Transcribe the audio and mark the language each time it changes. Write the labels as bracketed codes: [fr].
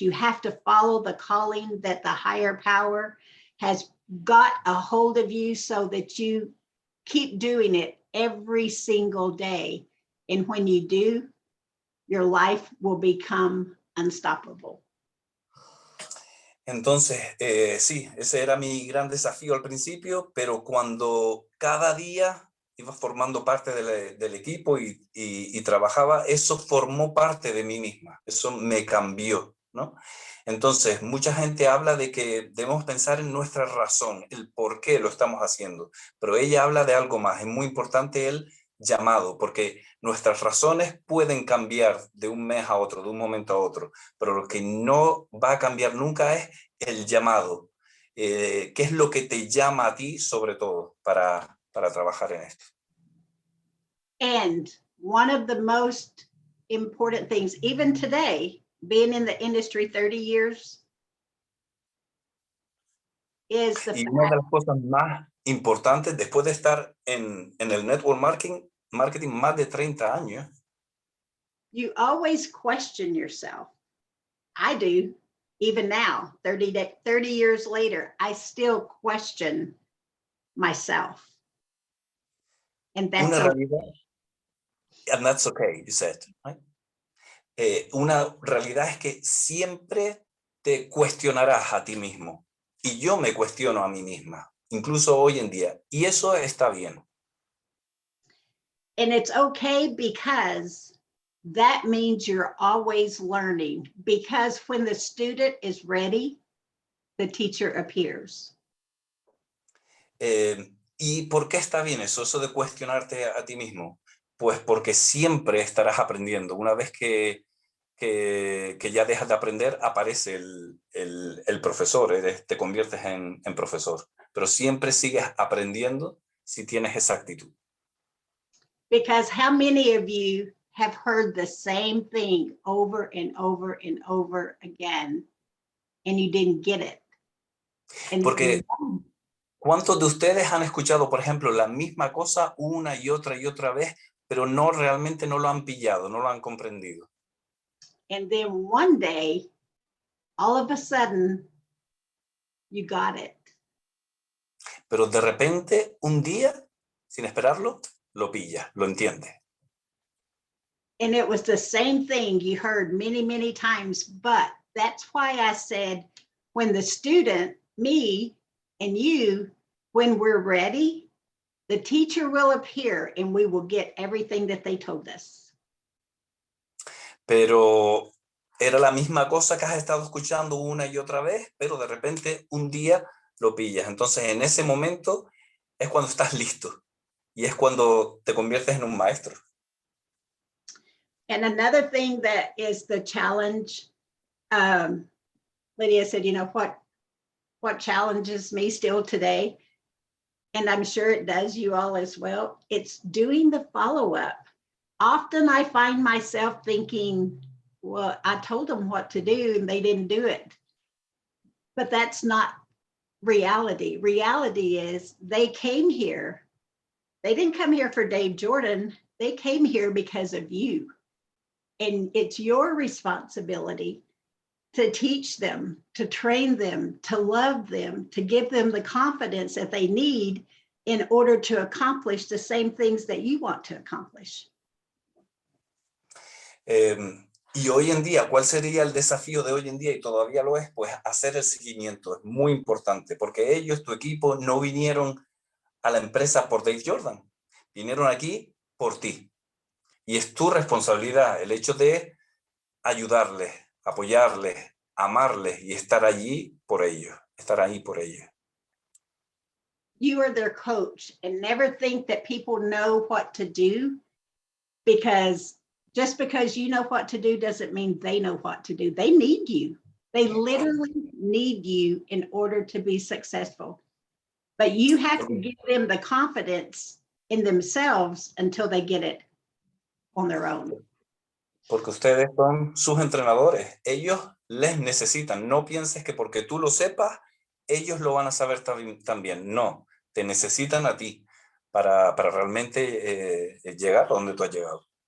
[en] You have to follow the calling that the higher power has got a hold of you so that you keep doing it every single day. And when you do, your life will become unstoppable. [es] Entonces, sí, ese era mi gran desafío al principio, pero cuando cada día iba formando parte del equipo y trabajaba, eso formó parte de mí misma, eso me cambió, ¿no? Entonces, mucha gente habla de que debemos pensar en nuestra razón, el por qué lo estamos haciendo, pero ella habla de algo más, es muy importante el llamado, porque nuestras razones pueden cambiar de un mes a otro, de un momento a otro, pero lo que no va a cambiar nunca es el llamado. ¿Qué es lo que te llama a ti sobre todo para trabajar en esto? [en] And one of the most important things, even today, being in the industry 30 years, is the [es] y una de las cosas más importantes, después de estar en el network marketing más de 30 años, [en] you always question yourself. I do, even now, 30 years later, I still question myself. And that's [es] una realidad, [en] and that's okay, you said, right? [es] Una realidad es que siempre te cuestionarás a ti mismo. Y yo me cuestiono a mí misma, incluso hoy en día. Y eso está bien. [en] And it's okay because that means you're always learning. Because when the student is ready, the teacher appears. [es] ¿Y por qué está bien eso de cuestionarte a ti mismo? Pues porque siempre estarás aprendiendo. Una vez que ya dejas de aprender, aparece el profesor, te conviertes en profesor. Pero siempre sigues aprendiendo si tienes esa actitud. [en] Because how many of you have heard the same thing over and over and over again, and you didn't get it? And [es] Porque ¿cuántos de ustedes han escuchado, por ejemplo, la misma cosa una y otra vez, pero realmente no lo han pillado, no lo han comprendido? [en] And then one day, all of a sudden, you got it. [es] Pero de repente, un día, sin esperarlo, lo pilla, lo entiende. [en] And it was the same thing you heard many, many times, but that's why I said, when the student, me and you, when we're ready, the teacher will appear and we will get everything that they told us. [es] Pero era la misma cosa que has estado escuchando una y otra vez, pero de repente un día lo pillas. Entonces, en ese momento es cuando estás listo y es cuando te conviertes en un maestro. [en] And another thing that is the challenge, Lydia said, you know, what challenges me still today, and I'm sure it does you all as well, it's doing the follow-up. Often I find myself thinking, well, I told them what to do and they didn't do it. But that's not reality. Reality is they came here. They didn't come here for Dave Jordan. They came here because of you. And it's your responsibility to teach them, to train them, to love them, to give them the confidence that they need in order to accomplish the same things that you want to accomplish. [es] Y hoy en día, ¿cuál sería el desafío de hoy en día? Y todavía lo es, pues hacer el seguimiento es muy importante, porque ellos, tu equipo, no vinieron a la empresa por Dave Jordan, vinieron aquí por ti. Y es tu responsabilidad el hecho de ayudarles, apoyarles, amarles y estar allí por ellos, estar ahí por ellos. [en] You are their coach, and never think that people know what to do, because just because you know what to do doesn't mean they know what to do. They need you. They literally need you in order to be successful. But you have to give them the confidence in themselves until they get it on their own. [es] Porque ustedes son sus entrenadores. Ellos les necesitan. No pienses que porque tú lo sepas, ellos lo van a saber también. No, te necesitan a ti para realmente llegar a donde tú has llegado.